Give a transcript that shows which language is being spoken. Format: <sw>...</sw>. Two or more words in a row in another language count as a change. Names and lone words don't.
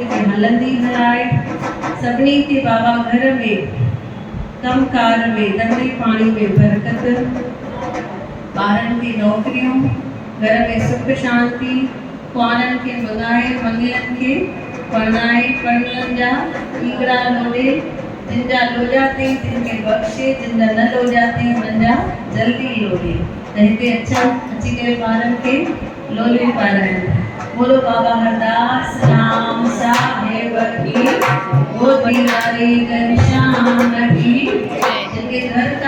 <sd>खे हलंदी हलाए सभिनी खे बाबा घर में कमकार में धंधे पाणी में बरकत ॿारनि खे नौकरियूं घर में सुख शांति कुआरनि खे मङाए मंगलनि खे परणाए पढ़णनि जा ईगड़ा लोॾे जिन जा लोॼा अथई तिनखे बख़्शे जिन जा न लोॼा अथई उन्हनि जा जल्दी लोॾे त हिते अची करे ॿारनि खे लोलियूं पाराइनि।</sd> <hi>बोलो बाबा हरदास राम साहिब की ओ तिवारी घनश्याम की जिनके घर</hi>